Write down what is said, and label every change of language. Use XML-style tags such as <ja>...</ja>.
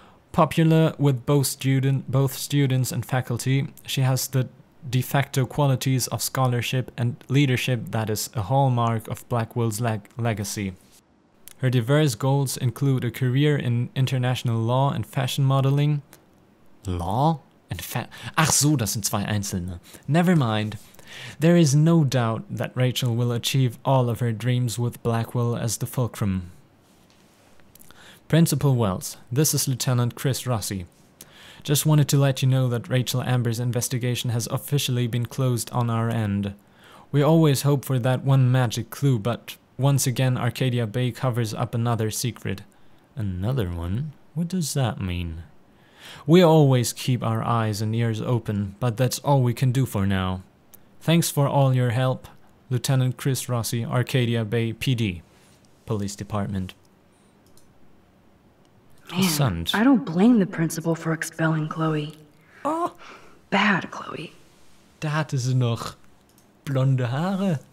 <en>Popular with both students and faculty, she has the de facto qualities of scholarship and leadership that is a hallmark of Blackwell's legacy. Her diverse goals include a career in international law and fashion modeling. Law?</en> <de>And Ach so, das sind zwei einzelne.</de> <en>Never mind. There is no doubt that Rachel will achieve all of her dreams with Blackwell as the fulcrum. Principal Wells, this is Lieutenant Chris Rossi. Just wanted to let you know that Rachel Amber's investigation has officially been closed on our end. We always hope for that one magic clue, but once again Arcadia Bay covers up another secret. Another one? What does that mean? We always keep our eyes and ears open, but that's all we can do for now. Thanks for all your help, Lieutenant Chris Rossi, Arcadia Bay PD, Police Department. Man, I don't blame the principal for expelling Chloe. Oh, Bad Chloe.</en> <de>da hatte sie noch blonde Haare.</de>